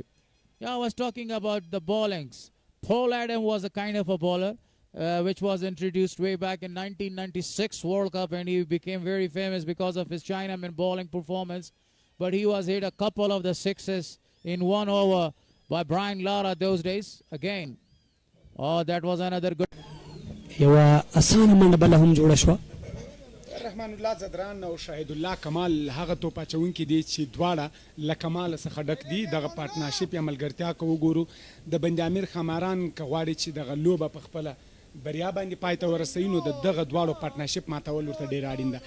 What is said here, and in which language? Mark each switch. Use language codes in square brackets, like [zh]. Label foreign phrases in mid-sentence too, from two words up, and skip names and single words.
[en] Yeah, I was talking about the bowlings. Paul Adam was a kind of a bowler which was introduced way back in 1996 World Cup, and he became very famous because of his Chinaman bowling performance. But he was hit a couple of the sixes in 1 over by Brian Lara those days. Again, oh, that was another good. [ps] یوه اسانه منډه بله هم جوړه شوه. رحمان الله زدران او شهید الله کمال هغه توپ اچونکي دي چې دواړه له کمال څخه ډک دي. دغه پارټنرشپ یا ملګرتیا که وګورو د بند امیر خماران که غواړي چې دغه لوبه په خپله بریا باندې پای ته ورسوي نو د دغه دواړو پارټنرشپ ماتول ورته ډېر اړین ده.